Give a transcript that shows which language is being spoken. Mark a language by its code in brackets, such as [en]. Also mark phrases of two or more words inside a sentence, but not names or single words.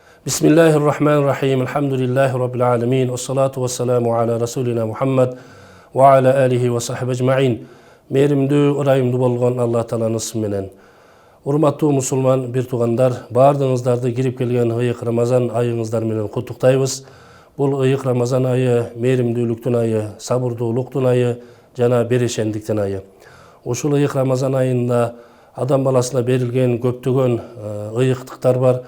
[ar] بسم الله الرحمن الرحيم. الحمد لله رب العالمين. والصلاة والسلام على رسولنا محمد و على آله و صحبه أجمعين. [ky] Merimdүү, ырайымдуу болгон Аллах Тааланын ысмы менен. Урматтуу мусулман бир туугандар, баардыгыңыздарды кирип келген ыйык Рамазан айыңыздар менен куттуктайбыз. Бул ыйык Рамазан айы мээримдүүлүктүн айы, сабырдуулуктун айы жана берешендиктин айы. Ушул ыйык Рамазан айында адам баласына берилген көптөгөн ыйыктыктар бар.